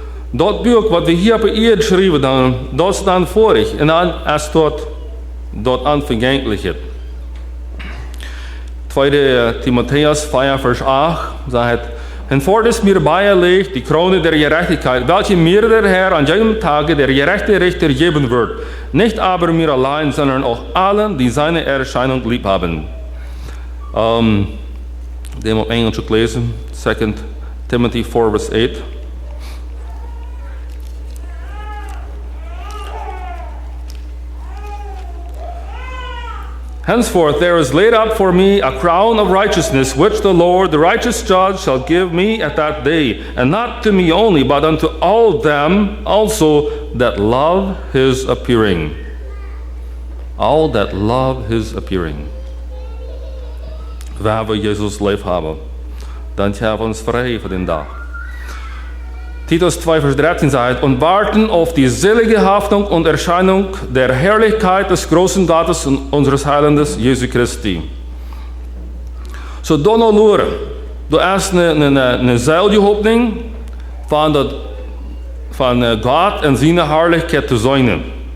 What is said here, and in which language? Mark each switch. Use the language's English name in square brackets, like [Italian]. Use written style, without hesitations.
[Dutch] Dat boek wat we hier op de Erde schrijven, dan, dat is dan vorig. En dan is dat unvergänglich. [German] 2. Timotheus 4, Vers 8 sagt, hinfort ist mir beigelegt die Krone der Gerechtigkeit, welche mir der Herr an jenem Tage der gerechte Richter geben wird. Nicht aber mir allein, sondern auch allen, die seine Erscheinung lieb haben. [Dutch] Dem op Engels ook lezen, 2 Timothy 4, Vers 8. [English] Henceforth there is laid up for me a crown of righteousness, which the Lord, the righteous judge, shall give me at that day, and not to me only, but unto all them also that love his appearing. All that love his appearing. [Dutch] Waar we Jezus lief hebben, dan hebben we ons vrij voor [German] den Tag. Titus 2, Vers 13 sagt, und warten auf die selige Hoffnung und Erscheinung der Herrlichkeit des großen Gottes und unseres Heilandes Jesu Christi. So dono lure, du hast eine selige Hoffnung von Gott in seine Herrlichkeit zu sein.